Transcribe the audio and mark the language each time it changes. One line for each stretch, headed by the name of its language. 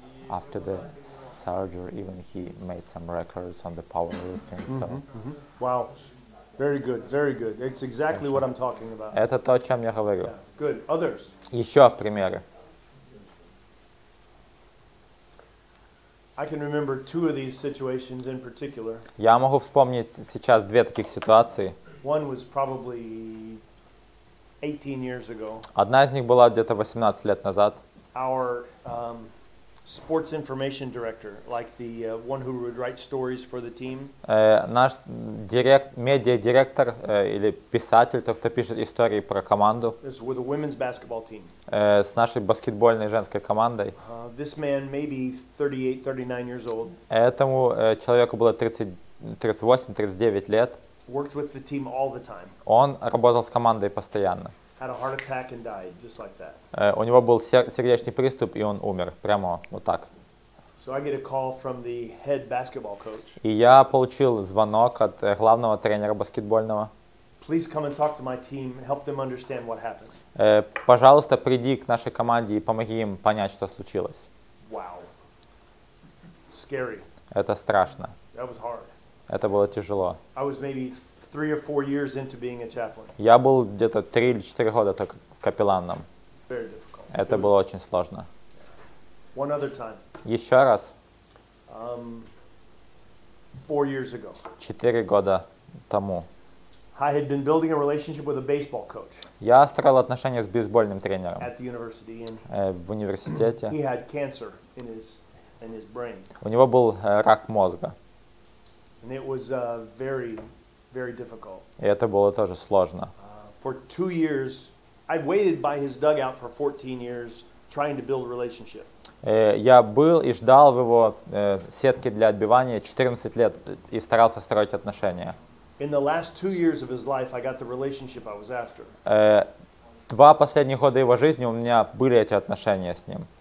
English: After the surgery, even he made some records on the powerlifting. So. Wow. Very good, very good. It's exactly what I'm talking about.
Russian: Это то, о чем я говорю.
English: Yeah. Good. Others?
Russian: Еще примеры.
English: I can remember two of these situations in particular.
Russian: Я могу вспомнить сейчас две таких ситуации.
English: One was probably 18 years ago.
Russian: Одна из них была где-то 18 лет назад.
English: Our sports information director, like the one who would write stories for the team.
Russian: Наш медиа-директор или писатель, тот, кто пишет истории про команду,
English: This was with a women's basketball team.
Russian: с нашей баскетбольной женской командой.
English: This man may be 38, 39 years old.
Russian: Этому человеку было 38-39 лет.
English: Worked with the team all the time.
Russian: Он работал с командой постоянно.
English: Had a heart attack and died, just like that.
Russian: У него был сердечный приступ, и он умер. Прямо вот так.
English: So I get a call from the head basketball coach.
Russian: И я получил звонок от главного тренера баскетбольного.
English: Please come and talk to my team and help them understand what happened.
Russian: Пожалуйста, приди к нашей команде и помоги им понять, что случилось.
English: Wow. Scary.
Russian: Это страшно.
English: That was hard.
Russian: Это было тяжело.
English: I was maybe 3 or 4 years into being a chaplain.
Russian: Я был где-то 3 или 4 года только капелланом.
English: Very difficult.
Russian: Это было очень сложно.
English: One other time.
Russian: Еще раз.
English: 4 years ago.
Russian: 4 года тому.
English: I had been building a relationship with a baseball coach
Russian: Я строил отношения с бейсбольным тренером
English: at the university, and
Russian: в университете.
English: he had cancer in his brain,
Russian: У него был рак мозга,
English: and it was very, very difficult.
Russian: и это было тоже сложно.
English: For 2 years, I waited by his dugout for 14 years, trying to build a relationship.
Russian: Я был и ждал в его сетке для отбивания 14 лет и старался строить отношения.
English: In the last 2 years of his life, I got the relationship I was after.
Russian: 2 последних года его жизни у меня были эти отношения с ним.